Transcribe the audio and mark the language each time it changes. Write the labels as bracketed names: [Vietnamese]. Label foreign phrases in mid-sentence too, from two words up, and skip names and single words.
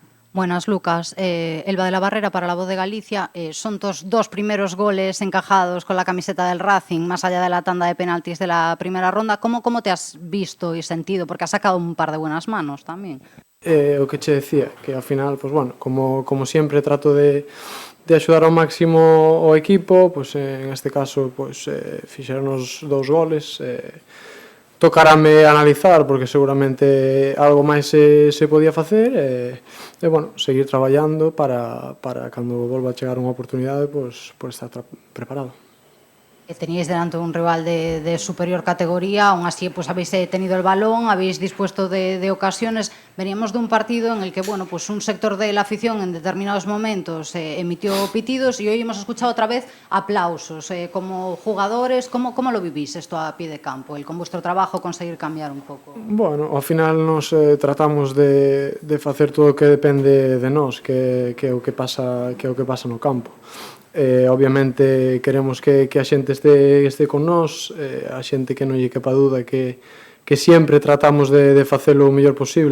[Spanish] Buenas, Lucas. Elba de la Barrera para La Voz de Galicia. Son tus dos primeros goles encajados con la camiseta del Racing, más allá de la tanda de penaltis de la primera ronda. ¿Cómo te has visto y sentido? Porque has sacado un par de buenas manos también. [Galician] O que che decía, que ao final, pues bueno, como sempre trato de axudar ao máximo o equipo, pues en este caso pues, fixeronos 2 goles. Tocarame analizar porque seguramente algo máis se podía facer e bueno, seguir traballando para cando volva a chegar unha oportunidade pues estar preparado. [Spanish] Teníais delante un rival de superior categoría, aún así pues habéis tenido el balón, habéis dispuesto de ocasiones. Veníamos de un partido en el que bueno, pues un sector de la afición en determinados momentos emitió pitidos y hoy hemos escuchado otra vez aplausos. Como jugadores, ¿cómo lo vivís esto a pie de campo? El con vuestro trabajo conseguir cambiar un pouco? [Galician] Bueno, ao final nos tratamos de facer todo o que depende de nós, que é o que pasa no campo. Obviamente queremos que a xente este con nós, a xente que non lle quepa dúda que sempre tratamos de facelo o mellor posible